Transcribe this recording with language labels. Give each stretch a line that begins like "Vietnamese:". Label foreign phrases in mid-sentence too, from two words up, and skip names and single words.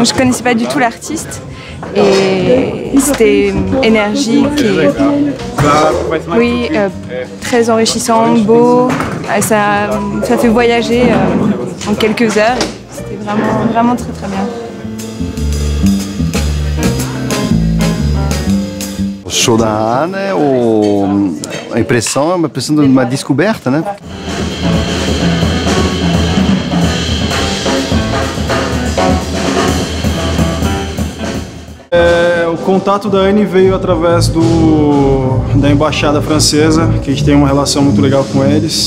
French: Je connaissais pas du tout l'artiste et c'était énergique et oui, très enrichissant, beau. Ça fait voyager en quelques heures. C'était vraiment très bien.
Portuguese: O show da Ana, a impressão é uma impressão de uma descoberta, né? O contato da Anne veio através da embaixada francesa, que a gente tem uma relação muito legal com eles.